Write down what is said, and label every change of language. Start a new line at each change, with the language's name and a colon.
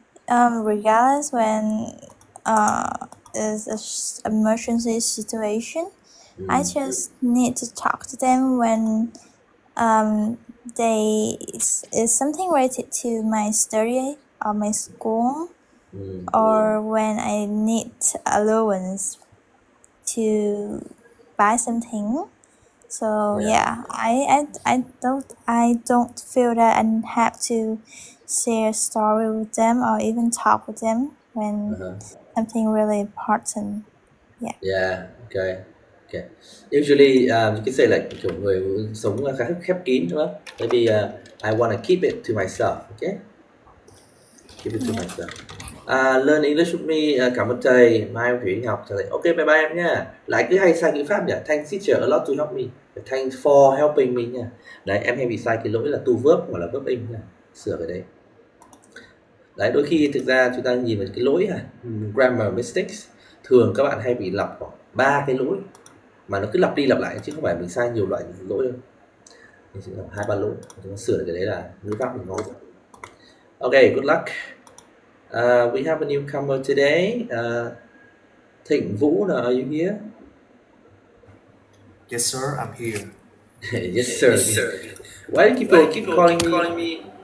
English: Regardless when is a emergency situation, I just need to talk to them when they is something related to my study or my school, or when I need allowance to buy something. So yeah, I don't feel that I have to share a story with them or even talk with them when something really important. Yeah, okay. Okay. Usually, you can say like
Vietnamese: kiểu người sống là khá khép kín đúng không?
English: Maybe I want to keep it to myself, okay? Keep it to myself. Learn English with me.
Vietnamese: Cảm ơn thầy. Mai em Thủy đi học. Thầy
English: ok, bye bye
Vietnamese: em nha. Lại cứ hay sai ngữ pháp nhỉ?
English: Thanks teacher a lot to help me. Thanks for helping me nha.
Vietnamese: Đấy, em hay bị sai cái lỗi là to verb hoặc là verb in nha. Sửa cái đấy. Đấy, đôi khi thực ra chúng ta nhìn vào cái lỗi
English: grammar mistakes,
Vietnamese: thường các bạn hay bị lặp khoảng 3 cái lỗi mà nó cứ lặp đi lặp lại, chứ không phải mình sai nhiều loại lỗi đâu. Mình sẽ gặp 2-3 lỗi, chúng ta sửa được cái đấy là ngữ pháp mình ngon.
English: Okay, good luck. We have a newcomer today. Thịnh Vũ, are you here? Yes, sir, I'm here. Yes, sir. Yes, sir. Why do people keep calling me?